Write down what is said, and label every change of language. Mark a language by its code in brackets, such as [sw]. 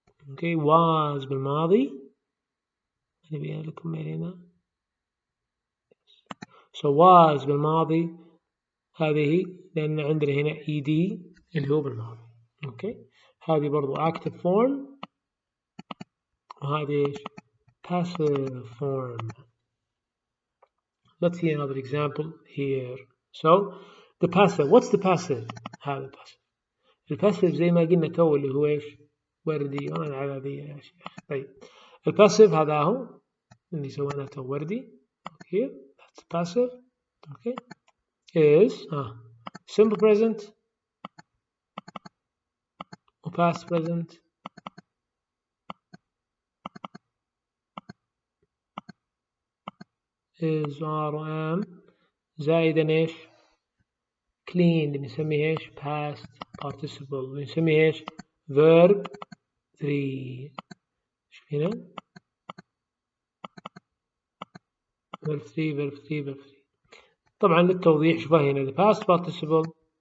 [en] Okay, was بالماضي. [ar] نبيها لكم هنا. [en] So was [ar] بالماضي هذه لأن عندنا هنا ed اللي هو بالماضي. [en] Okay. [ar] هذه برضو active form وهذه passive form. [en] Let's see another example here. So the passive. What's the passive? هذا passive. [ar] الباسيف زي ما قلنا تو اللي هو ايش؟ وردي. وانا على ذي يا شيخ. طيب الباسيف هذا هو اللي سويناه تو وردي. [en] Here that's passive. Okay. Is simple present or past present is are am [ar] زائدا ايش؟ [en] cleaned [ar] بنسميه ايش؟ [en] past participle بنسميه ايش؟ verb 3. [ar] ايش هنا؟ verb 3. طبعا للتوضيح شوفها هنا [en] the past participle.